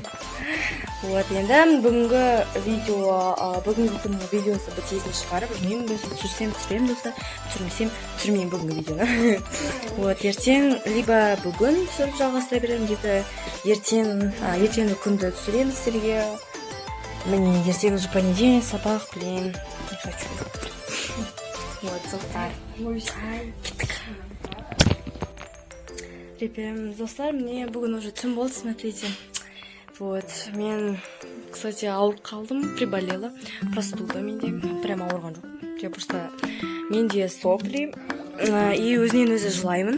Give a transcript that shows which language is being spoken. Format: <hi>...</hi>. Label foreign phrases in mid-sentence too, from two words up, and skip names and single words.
<kk>Вот, енді бүгінгі күннің видеосы бітетін шығар. Білмеймін, түсірсем түсіремін достар, түсірмесем түсірмеймін бүгінгі видеоны. Вот, ертең либо бүгін түсіріп жалғастыра беремін, либо ертеңгі күнді түсіремін сіздерге. Міне, ертең уже понедельник, сабақ,</kk> <ru>блин, не хочу.</ru> <kk>Вот, достар. Кеттік. Ребят, достар, мне бүгін уже түн болды, смотрите. Вот, мен, кстати, ауырып қалдым, приболела. Простуда менде, прям ауырған жоқ.</kk> <ru>Я просто,</ru> <kk>менде сопли, и өзінен өзі жылаймын.</kk>